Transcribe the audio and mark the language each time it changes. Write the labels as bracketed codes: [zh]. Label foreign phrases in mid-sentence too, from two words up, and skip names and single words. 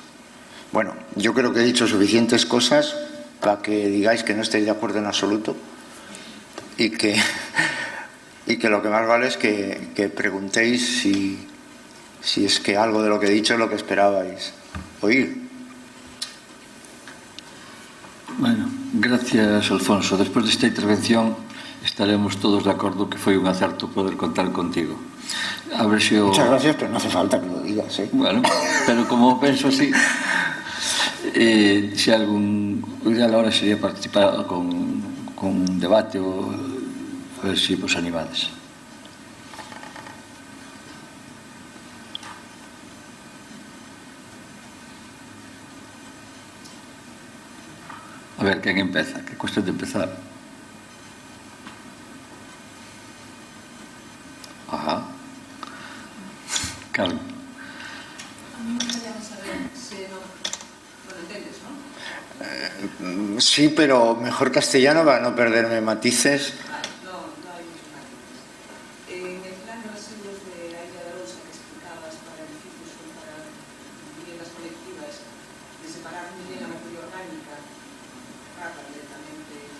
[es] Bueno, yo creo que he dicho suficientes cosas para que digáis que no estáis de acuerdo en absoluto y que lo que más vale es que preguntéis si es que algo de lo que he dicho es lo que esperabais oír. Bueno, gracias, Alfonso. [gl] Despois desta intervención estaremos todos de acordo que foi un acerto poder contar contigo. A ver se o... [es] Muchas gracias, pero no hace falta que lo digas, ¿eh? [gl] Bueno, pero como penso así, se algún... O ideal [es] ahora sería participar con un debate [gl] ou a ver se vos animades. A ver, quen empeza? Que [es] cuesta de empezar? Ajá. Carmen. A mí me gustaría saber si no lo entiendes, ¿no? Sí, pero mejor castellano para no perderme matices. No hay muchos matices. En el plan de residuos de la Illa de Arousa que explicabas para edificios o para viviendas colectivas, de separar muy bien la materia orgánica, rata directamente,